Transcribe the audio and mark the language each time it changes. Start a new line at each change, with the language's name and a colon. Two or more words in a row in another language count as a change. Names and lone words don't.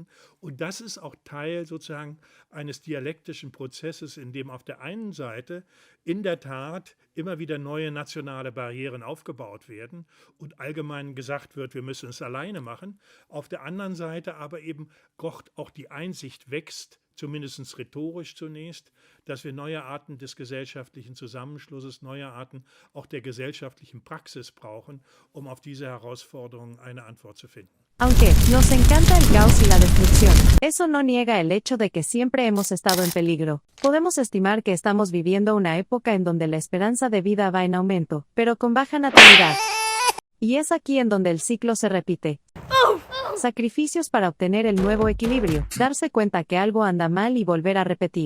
German: Und das ist auch Teil sozusagen eines dialektischen Prozesses, in dem auf der einen Seite in der Tat immer wieder neue nationale Barrieren aufgebaut werden und allgemein gesagt wird, wir müssen es alleine machen. Auf der anderen Seite aber eben auch die Einsicht wächst, zumindest rhetorisch zunächst, dass wir neue Arten des gesellschaftlichen Zusammenschlusses, neue Arten auch der gesellschaftlichen Praxis brauchen, um auf diese Herausforderungen eine Antwort zu finden.
Spanish: Aunque nos encanta el caos y la destrucción, eso no niega el hecho de que siempre hemos estado en peligro. Podemos estimar que estamos viviendo una época en donde la esperanza de vida va en aumento, pero con baja natalidad. Y es aquí en donde el ciclo se repite. Sacrificios para obtener el nuevo equilibrio, darse cuenta que algo anda mal y volver a repetir.